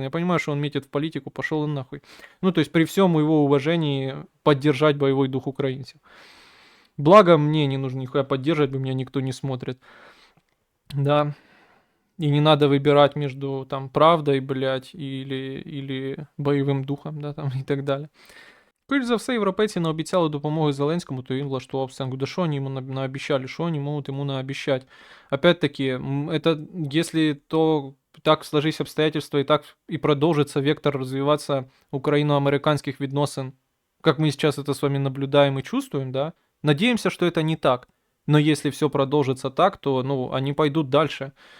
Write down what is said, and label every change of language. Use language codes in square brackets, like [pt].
[ru] Я понимаю, что он метит в политику, пошел он нахуй. Ну, то есть при всем его уважении поддержать боевой дух украинцев. Благо мне не нужно нихуя поддерживать, бы меня никто не смотрит. Да. И не надо выбирать между там правдой, блядь, или бойовим духом, да, [uk] там і так далі. Скоріше за все, європейці наобіцяли допомоги Зеленському, то він влаштував сценку. Да що вони йому наобіщали, що вони можуть йому наобіщать? [ru] Опять-таки, это, если то так сложись обстоятельства и так и продолжится вектор развиваться украино-американских відносин, как мы сейчас это с вами наблюдаем и чувствуем, да, надеемся, что это не так. Но если все продолжится так, то, ну, они пойдут дальше.